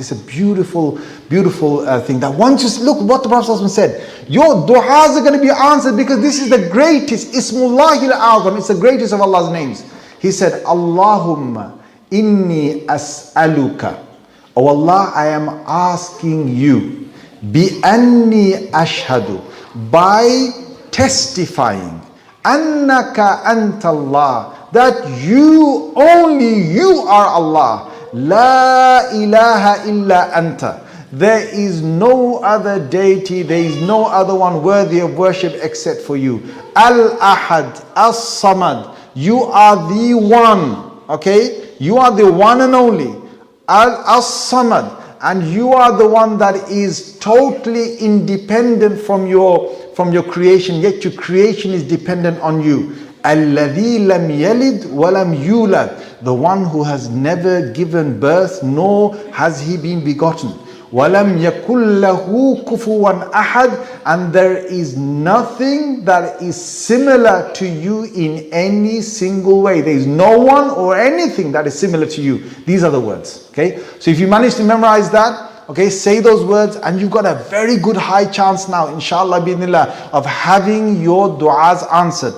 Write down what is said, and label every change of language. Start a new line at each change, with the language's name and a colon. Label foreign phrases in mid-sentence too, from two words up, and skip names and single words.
English: It's a beautiful thing that once you look what the Prophet ﷺ said, your du'as are going to be answered because this is the greatest,
Arabic: اسم الله الأعظم,
English: it's the greatest of Allah's names. He said,
Arabic: اللهم إني أسألك.
English: Oh Allah, I am asking you,
Arabic: بأني أشهد,
English: by testifying,
Arabic: أنك أنت الله,
English: that you, only you are Allah,
Arabic: لا إله إلا أنت.
English: There is no other deity, there is no other one worthy of worship except for you.
Arabic: الأحد الصمد,
English: you are the one, okay? You are the one and only. As-Samad, and you are the one that is totally independent from your creation, yet your creation is dependent on you.
Arabic: الذي لم يلد ولم يولد,
English: the one who has never given birth nor has he been begotten.
Arabic: ولم يكن له كفوا أحد,
English: and there is nothing that is similar to you in any single way. There is no one or anything that is similar to you. These are the words. Okay, so if you manage to memorize that, okay, say those words, and you've got a very good high chance now,
Arabic: إن شاء الله بإذن الله,
English: of having your du'as answered.